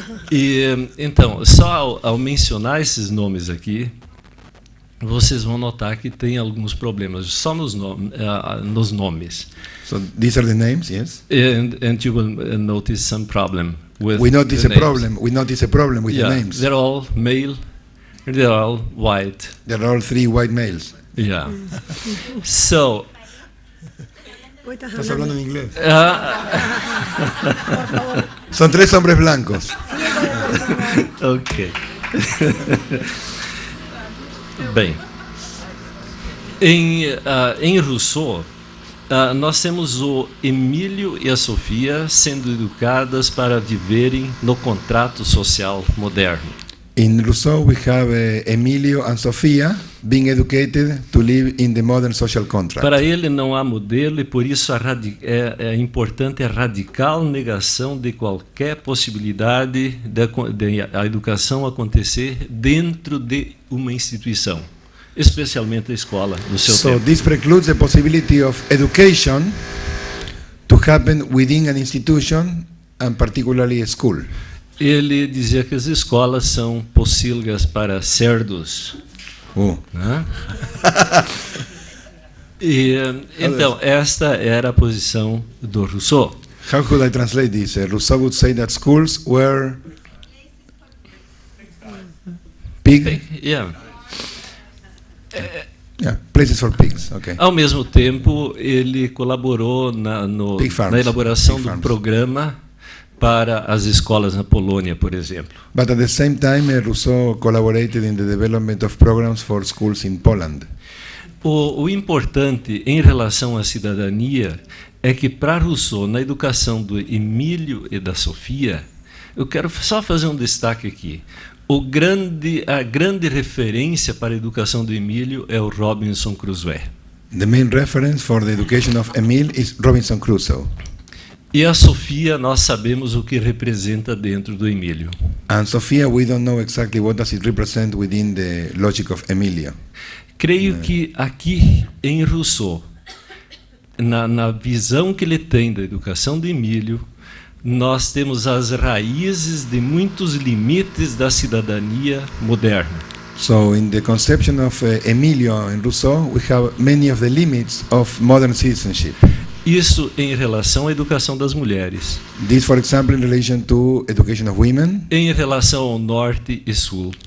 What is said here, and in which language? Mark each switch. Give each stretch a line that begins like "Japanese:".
Portuguese: E então, só ao mencionar esses nomes aqui, vocês vão notar que tem alguns problemas só nos nomes.
English: So these are the names, yes. And you will notice some problem with. We notice the a names. problem. We notice a problem with the names. They're all male. They're all white. There are all 3 white males. Yeah. So.
Spanish: Estás hablando en inglés. Son 3 hombres blancos. Ok.
Portuguese: Bem, em Rousseau, nós temos o Emílio e a Sofia sendo educadas para viverem no contrato social moderno.
English: In Rousseau, we have Emilio and Sofia being educated to live in the modern social contract.
Portuguese: Para ele não há modelo e por isso é importante a radical negação de qualquer possibilidade de a educação acontecer dentro de uma instituição, especialmente a escola no seu tempo.
English: So this precludes the possibility of education to happen within an institution and particularly a school.
Portuguese: Ele dizia que as escolas são pocilgas para cerdos. Né? E, então, esta era a posição do Rousseau.
English: How could I translate this? Rousseau would say that schools were pig. Yeah. Places for pigs. Okay.
Portuguese: Ao mesmo tempo, ele colaborou na elaboração do programa para as escolas na Polônia, por exemplo.
English: But at the same time, Rousseau collaborated in the development of programs for schools in Poland.
Portuguese: O importante em relação à cidadania é que, para Rousseau, na educação do Emílio e da Sofia, eu quero só fazer um destaque aqui. A grande referência para a educação do Emílio é o Robinson Crusoe.
English: The main reference for the education of Emile is Robinson Crusoe.
Portuguese: E a Sofia, nós sabemos o que representa dentro do Emílio.
English: And Sofia, we don't know exactly what does it represent within the logic of Emilio.
Portuguese: Creio que aqui em Rousseau, na visão que ele tem da educação de Emílio, nós temos as raízes de muitos limites da cidadania moderna.
English: So in the conception of Emilio and Rousseau, we have many of the limits of modern citizenship.
Portuguese: Isso em relação à educação das mulheres.
English: This, for example, in relation to education of women.
Portuguese: Em relação ao norte e sul.